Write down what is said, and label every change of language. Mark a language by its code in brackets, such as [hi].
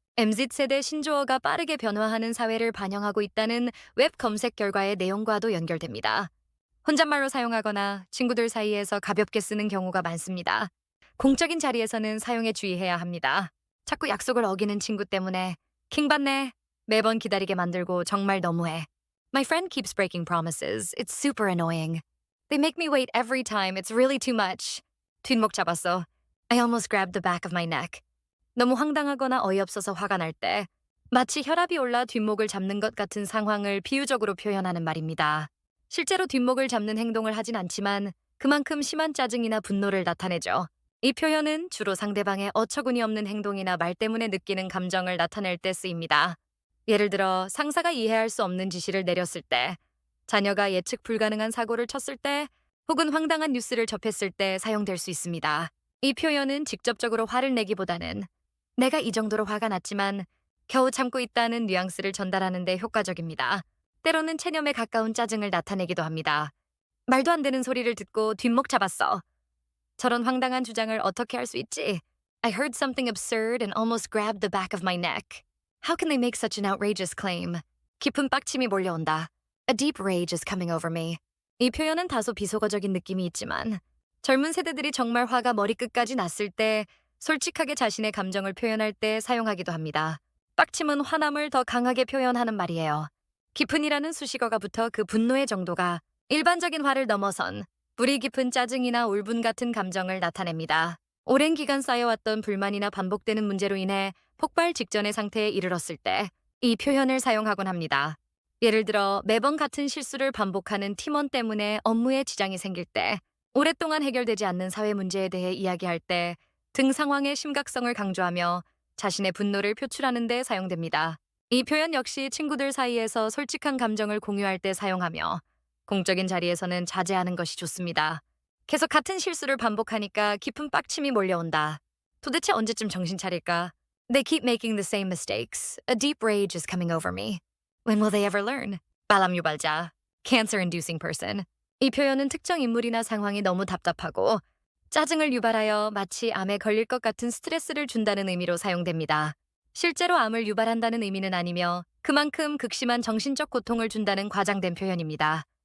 [ko] MZ세대 신조어가 빠르게 변화하는 사회를 반영하고 있다는 웹 검색 결과의 내용과도 연결됩니다. 혼잣말로 사용하거나 친구들 사이에서 가볍게 쓰는 경우가 많습니다. 공적인 자리에서는 사용에 주의해야 합니다. 자꾸 약속을 어기는 친구 때문에 킹받네. 매번 기다리게 만들고 정말 너무해. [en] My friend keeps breaking promises. It's super annoying. They make me wait every time. It's really too much. [ko] 뒷목 잡았어. [en] I almost grabbed the back of my neck. [ko] 너무 황당하거나 어이없어서 화가 날 때 마치 혈압이 올라 뒷목을 잡는 것 같은 상황을 비유적으로 표현하는 말입니다. 실제로 뒷목을 잡는 행동을 하진 않지만 그만큼 심한 짜증이나 분노를 나타내죠. 이 표현은 주로 상대방의 어처구니 없는 행동이나 말 때문에 느끼는 감정을 나타낼 때 쓰입니다. 예를 들어 상사가 이해할 수 없는 지시를 내렸을 때, 자녀가 예측 불가능한 사고를 쳤을 때, 혹은 황당한 뉴스를 접했을 때 사용될 수 있습니다. 이 표현은 직접적으로 화를 내기보다는 내가 이 정도로 화가 났지만 겨우 참고 있다는 뉘앙스를 전달하는 데 효과적입니다. 때로는 체념에 가까운 짜증을 나타내기도 합니다. 말도 안 되는 소리를 듣고 뒷목 잡았어. 저런 황당한 주장을 어떻게 할 수 있지? [en] I heard something absurd and almost grabbed the back of my neck. How can they make such an outrageous claim? [ko] 깊은 빡침이 몰려온다. [en] A deep rage is coming over me. [ko] 이 표현은 다소 비속어적인 느낌이 있지만 젊은 세대들이 정말 화가 머리끝까지 났을 때 솔직하게 자신의 감정을 표현할 때 사용하기도 합니다. 빡침은 화남을 더 강하게 표현하는 말이에요. 깊은이라는 수식어가 붙어 그 분노의 정도가 일반적인 화를 넘어선 뿌리 깊은 짜증이나 울분 같은 감정을 나타냅니다. 오랜 기간 쌓여왔던 불만이나 반복되는 문제로 인해 폭발 직전의 상태에 이르렀을 때 이 표현을 사용하곤 합니다. 예를 들어 매번 같은 실수를 반복하는 팀원 때문에 업무에 지장이 생길 때, 오랫동안 해결되지 않는 사회 문제에 대해 이야기할 때 등 상황의 심각성을 강조하며 자신의 분노를 표출하는 데 사용됩니다. 이 표현 역시 친구들 사이에서 솔직한 감정을 공유할 때 사용하며 공적인 자리에서는 자제하는 것이 좋습니다. 계속 같은 실수를 반복하니까 깊은 빡침이 몰려온다. 도대체 언제쯤 정신 차릴까? [en] They keep making the same mistakes. A deep rage is coming over me. When will they ever learn? [ko] 바람 유발자, [en] cancer-inducing person. [ko] 이 표현은 특정 인물이나 상황이 너무 답답하고 짜증을 유발하여 마치 암에 걸릴 것 같은 스트레스를 준다는 의미로 사용됩니다. 실제로 암을 유발한다는 의미는 아니며 그만큼 극심한 정신적 고통을 준다는 과장된 표현입니다.